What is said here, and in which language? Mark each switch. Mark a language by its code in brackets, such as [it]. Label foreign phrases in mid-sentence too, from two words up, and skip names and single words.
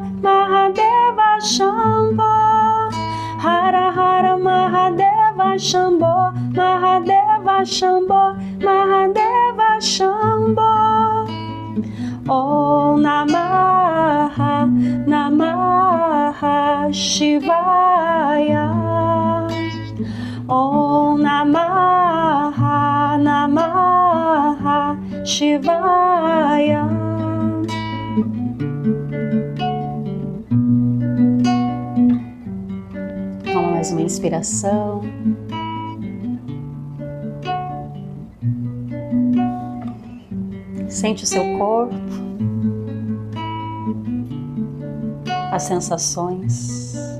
[sa] महादेव शम्भो, हर हर महादेव शम्भो, महादेव शम्भो, महादेव शम्भो, ॐ नमः नमः शिवाय, ॐ नमः नमः शिवाय. [pt] Toma mais uma inspiração. Sente o seu corpo, as sensações.